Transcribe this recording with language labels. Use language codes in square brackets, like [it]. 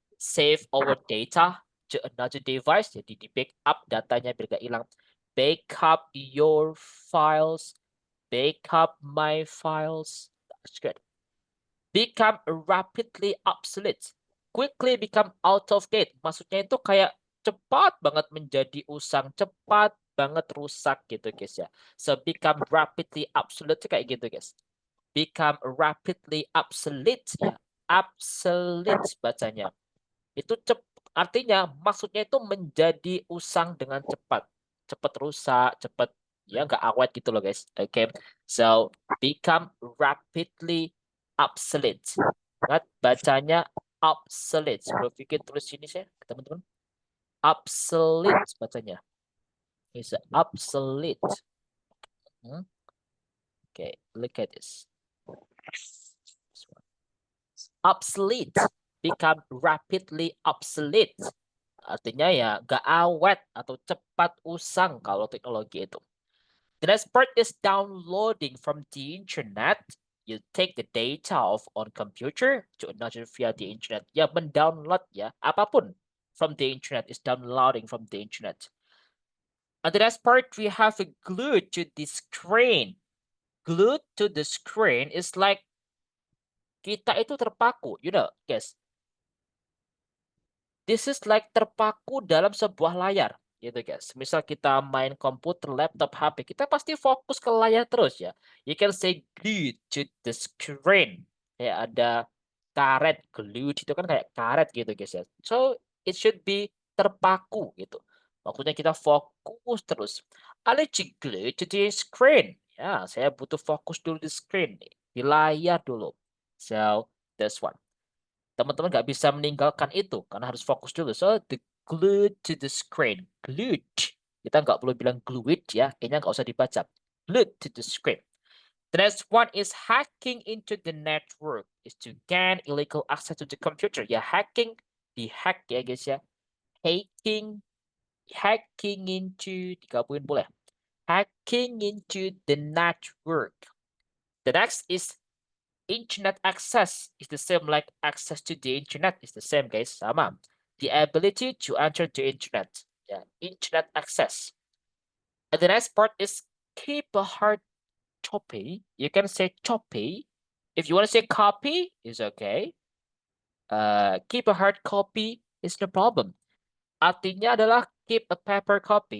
[en] Save our data to another device. [id] Jadi di backup datanya biar gak hilang. [en] Backup your files. Backup my files. That's good. Become rapidly obsolete. Quickly become out of date. [id] Maksudnya itu kayak cepat banget menjadi usang. Cepat banget rusak gitu guys ya. [en] So become rapidly obsolete [id] kayak gitu guys. [en] Become rapidly obsolete ya. Obsolete bacanya. [id] Itu artinya maksudnya itu menjadi usang dengan cepat. Cepat rusak, cepat ya nggak awet gitu loh guys. Okay. [en] So become rapidly obsolete. [id] Ingat bacanya obsolete. Sebelum pikir tulis sini saya teman-teman. [en] Obsolete bacanya. It's obsolete. Okay, look at this. Obsolete. Become rapidly obsolete. [id] Artinya ya gak awet atau cepat usang kalau teknologi itu. [en] The next part is downloading from the internet. You take the data on computer to another via the internet. [id] Ya mendownload ya apapun [en] from the internet is downloading from the internet. And the next part we have a glued to the screen. Glued to the screen is like [id] kita itu terpaku, [en] you know, guys. This is like [id] terpaku dalam sebuah layar, gitu guys. Misal kita main komputer, laptop, HP, kita pasti fokus ke layar terus ya. [en] You can say glued to the screen. [id] Ya ada karet, glued itu kan kayak karet gitu guys ya. [en] So it should be [id] terpaku gitu. Maksudnya kita fokus terus. [en] I need to glue to the screen. [id] Ya, saya butuh fokus dulu di screen, di layar dulu. [en] So that's one. [id] Teman-teman nggak bisa meninggalkan itu karena harus fokus dulu. [en] So the glued to the screen. [id] Glued. Kita nggak perlu bilang glued ya. Kayaknya nggak usah dibaca. [en] Glued to the screen. The next one is hacking into the network. Is to gain illegal access to the computer. [id] Ya hacking. Di-hack ya guys ya. [en] Hacking into. [id] Digabungin boleh. [en] Hacking into the network. The next is internet access is the same like access to the internet is the same guys, sama. The ability to enter the internet. Yeah, internet access. And the next part is keep a hard copy. You can say copy. If you want to say copy, is okay. Keep a hard copy is no problem. [id] Artinya adalah [en] keep a paper copy.